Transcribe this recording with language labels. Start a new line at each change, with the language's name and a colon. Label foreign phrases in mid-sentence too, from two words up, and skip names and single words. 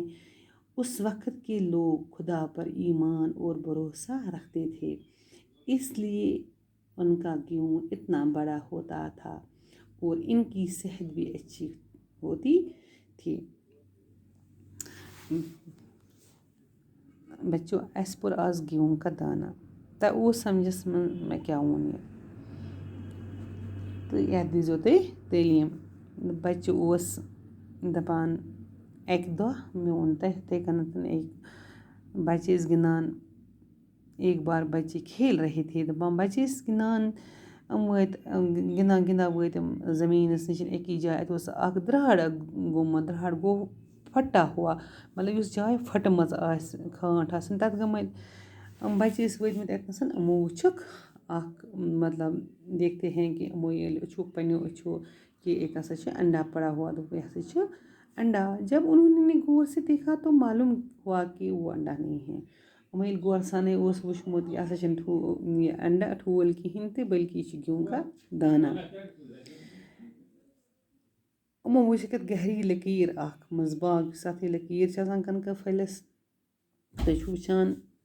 Urdu: اس وقت کے لوگ خدا پر ایمان اور بھروسہ رکھتے تھے، اس لیے ان کا گیہوں اتنا بڑا ہوتا تھا اور ان کی صحت بھی اچھی ہوتی تھی۔ بچوں،
Kashmiri: اَسہِ پوٚر آز
Urdu: گیہوں کا دانہ
Kashmiri: تۄہہِ اوس سمجھس منٛز مےٚ کیٛاہ ووٚن یہِ تہٕ یَتھ دیٖزیو تُہۍ تعلیٖم۔ بچہِ اوس دپان اَکہِ دۄہ مےٚ ووٚن تۄہہِ یِتھَے کٔنٮ۪تھ بچے ٲسۍ گِنٛدان
Urdu: ایک بار بچے کھیل رہے تھے
Kashmiri: دَپان بچے ٲسۍ گِنٛدان وٲتۍ گِنٛدان گِنٛدان وٲتۍ یِم زٔمیٖنَس نِش أکِس جایہِ اَتہِ اوس اَکھ درٛاڑ گوٚمُت درٛاڑ گوٚو
Urdu: پھٹا ہوا
Kashmiri: مطلب یُس جاے پھٔٹمٕژ آسہِ کھانٛٹ آسان تَتھ گٔمٕتۍ بچے ٲسۍ وٲتۍمٕتۍ اَتنَس یِمو وٕچھُکھ اَکھ مطلب
Urdu: دیکھتے ہیں کہ
Kashmiri: یِمو ییٚلہِ وٕچھُکھ پنٛنیو أچھو
Urdu: کہ ایک
Kashmiri: ہسا چھِ
Urdu: انڈا پڑا ہوا
Kashmiri: دوٚپُکھ یہِ ہسا چھُ انڈا
Urdu: جب انہوں نے غور سے دیکھا تو معلوم ہوا کہ وہ انڈا نہیں ہے
Kashmiri: یِمو ییٚلہِ غور سانٕے اوس وٕچھمُت یہِ ہسا چھِنہٕ یہِ انڈا ٹھوٗل کِہیٖنۍ تہِ بٔلکہِ یہِ چھِ
Urdu: گیہوٗں کا دانہ
Kashmiri: یِمو وٕچھِکھ اَتھ گہری لٔکیٖر اَکھ منٛزٕ باگ یُس اَتھ یہِ لٔکیٖر چھِ آسان کَنکہٕ پھٔلِس تُہۍ چھُو وٕچھان